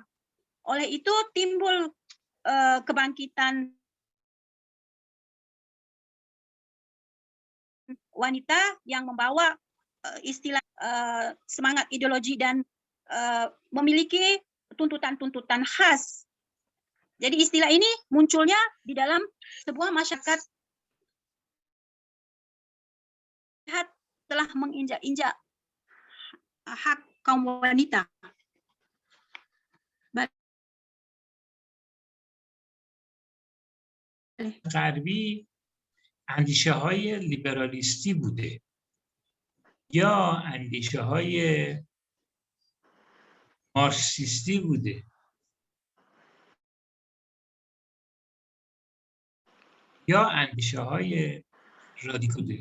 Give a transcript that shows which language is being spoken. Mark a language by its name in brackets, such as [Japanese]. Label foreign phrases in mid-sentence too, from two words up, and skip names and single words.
[Malay] Oleh itu timbul kebangkitan wanita yang membawa istilah semangat ideologi dan memiliki tuntutan-tuntutan khas. [Indonesian] Jadi istilah ini munculnya di dalam sebuah masyarakat telah menginjak-injak hak kaum wanita. [Persian] غربی اندیشه های لیبرالیستی بوده یا اندیشه های مارکسیستی بوده یا اندیشه های رادیکال بوده.